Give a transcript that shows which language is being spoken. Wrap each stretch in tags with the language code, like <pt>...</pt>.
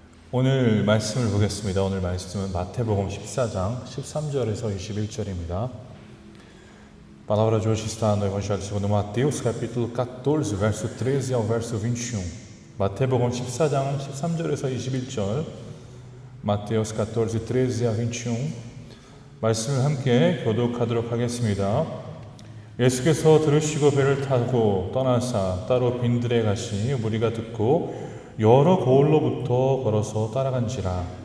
<ko>오늘 말씀을 보겠습니다. 오늘 말씀은 마태복음 14장 13절에서 21절입니다.</ko> <pt>Palavra de hoje está no Evangelho segundo Mateus, capítulo 14, verso 13 ao verso 21.</pt> <ko>마태복음 14장 13절에서 21절,</ko> <pt>Mateus 14, 13 a 21.</pt> <ko>말씀을 함께 교독하도록 하겠습니다. 예수께서 들으시고 배를 타고 떠나사 따로 빈들에 가시니 무리가 듣고 여러 고을로부터 걸어서 따라간지라.</ko>